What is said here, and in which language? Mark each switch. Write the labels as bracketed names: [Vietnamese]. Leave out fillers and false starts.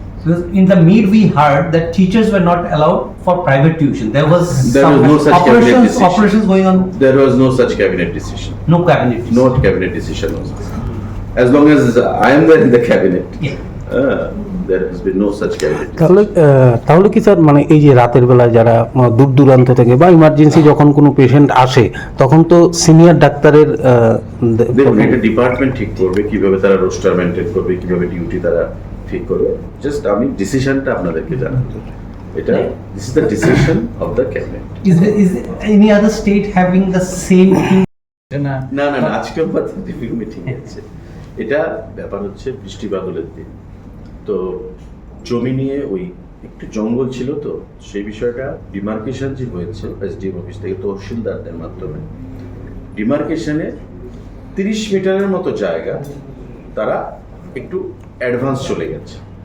[English] Because in the meet we heard that teachers were not allowed for private tuition. There was There some was no such cabinet decision. operations going on. There was no such cabinet decision. No cabinet. decision. No cabinet decision was there. As long as I am there in the cabinet, Yeah. there has been no such cabinet decision. [Bangla] তাহলে কি sir মানে এই যে রাতের বেলায় যারা দূর দূরান্ত থেকে বা ইমার্জেন্সি যখন কোনো পেশেন্ট আসে তখন তো সিনিয়র ডাক্তারের দেখুন এটা ডিপার্টমেন্ট ঠিক করবে কিভাবে তারা রোস্টার মেনটেন করবে, কিভাবে ডিউটি তারা ঠিক করবে। জাস্ট আমি ডিসিশনটা আপনাদেরকে জানাতে, এটা [English] This is the decision of the cabinet. Is any other state having the same thing? [Bangla] না না না না, আজকে আমাদের রিভিউ মিটিং আছে। এটা ব্যাপার হচ্ছে বৃষ্টি বাদলের দিন, তো জমি নিয়ে ওই একটু জঙ্গল ছিল, তো সেই বিষয়টা ডিমার্কেশন যে হয়েছে এসডিএম অফিস থেকে তহসিলদারদের মাধ্যমে, ডিমার্কেশনে 30 মিটারের মতো জায়গা তারা একটু অ্যাডভান্স চলে গেছে।